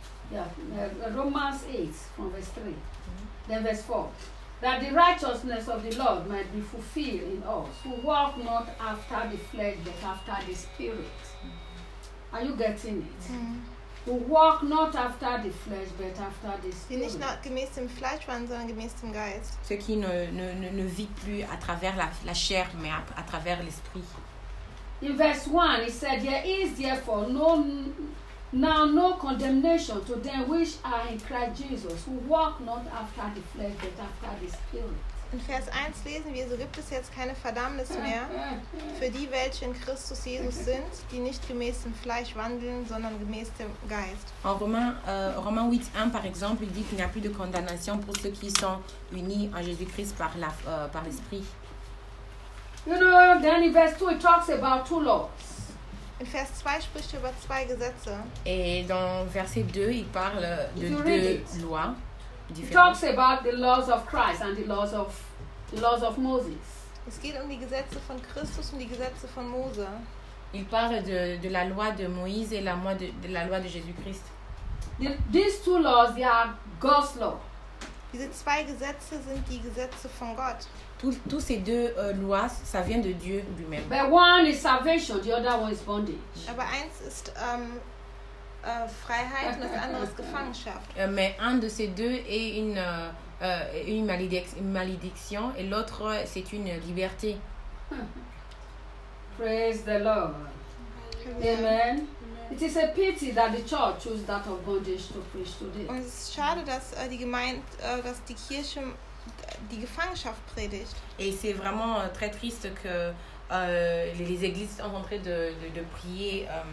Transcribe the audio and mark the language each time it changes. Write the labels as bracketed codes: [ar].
[en] Yeah, Romans 8, from verse 3. Mm-hmm. Then verse 4. That the righteousness of the Lord might be fulfilled in us, who walk not after the flesh, but after the spirit. Mm-hmm. Are you getting it? Mm-hmm. Who walk not after the flesh, but after the spirit. [de] Wir nicht nach gemäß dem Fleisch wandeln, sondern gemäß dem Geist. [fr] Ceux qui ne vit plus à travers la chair, mais à travers l'esprit. [en] In verse 1, it said, there is therefore no condemnation to them which are in Christ Jesus, who walk not after the flesh, but after the spirit. [de] In Vers 1 lesen wir, so gibt es jetzt keine Verdammnis mehr für die, welche in Christus Jesus sind, die nicht gemäß dem Fleisch wandeln, sondern gemäß dem Geist. [fr] En Romains 8, 1, par exemple, il dit qu'il n'y a plus de condamnation pour ceux qui sont unis en Jésus-Christ par l'Esprit. [en] You know, then in verse 2, it talks about two laws. [de] In Vers 2 spricht er über zwei Gesetze. [fr] Et dans verset 2, il parle de deux lois. [en] talks about the laws of Christ and the laws of Moses. [de] Es geht um die Gesetze von Christus und die Gesetze von Mose. [fr] Il parle de la loi de Moïse et la loi de Jésus-Christ. [en] These two laws, they are God's law. [de] Diese zwei Gesetze sind die Gesetze von Gott. [fr] Tous ces deux lois, ça vient de Dieu lui-même. [en] But one is salvation, the other one is bondage. [de] Aber eins ist Freiheit und das andere ist Gefangenschaft. [fr] Mais un de ces deux est une malédiction et l'autre c'est une liberté. [en] Praise the Lord. Amen. Amen. It is a pity that the church chose that of bondage to preach today. [de] Und es ist schade, dass die Kirche die Gefangenschaft predigt. [fr] Et c'est vraiment très triste que les églises sont en train de prier